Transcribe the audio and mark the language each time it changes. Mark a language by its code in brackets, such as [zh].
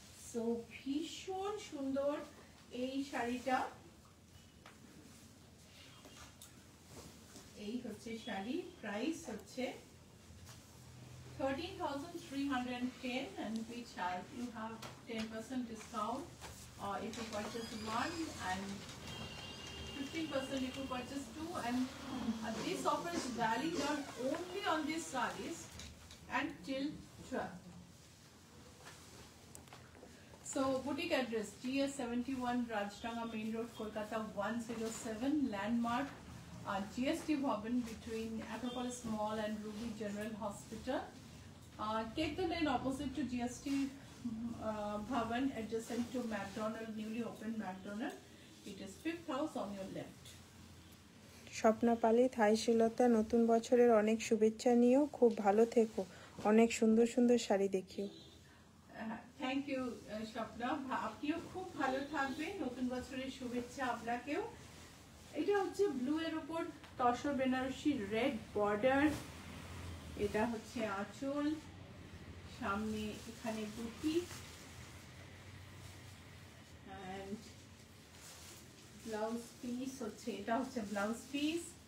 [bn] So ভীষণ সুন্দর এই শাড়িটা, এই হচ্ছে শাড়ি। প্রাইস হচ্ছে [en] 13,310, and which you have 10% discount if you purchase one, and 15% if you purchase two, and this offer is valid not only on these sarees until 12. So boutique address GS 71 Rajtanga Main Road, Kolkata 107, landmark GST Bhavan between Acropolis Mall and Ruby General Hospital. Take the lane opposite to GST Bhavan, adjacent to McDonald, newly opened McDonald. It is 5th house on your left. [bn] Swapna পালিত, high শিলতা, নতুন বছরের অনেক শুভেচ্ছা নিও, খুব ভালো থেকো, অনেক সুন্দর সুন্দর শাড়ি দেখিও। থ্যাংক ইউ স্বপ্না, আপনিও খুব ভালো থাকবেন, নতুন বছরের শুভেচ্ছা আপনাকেও। এটা হচ্ছে ব্লু এর উপর তসর বেনারসি, রেড বর্ডার, এটা হচ্ছে আঁচল, সামনে এখানে বুটি, এন্ড ব্লাউজ পিস হচ্ছে, এটা হচ্ছে ব্লাউজ পিস।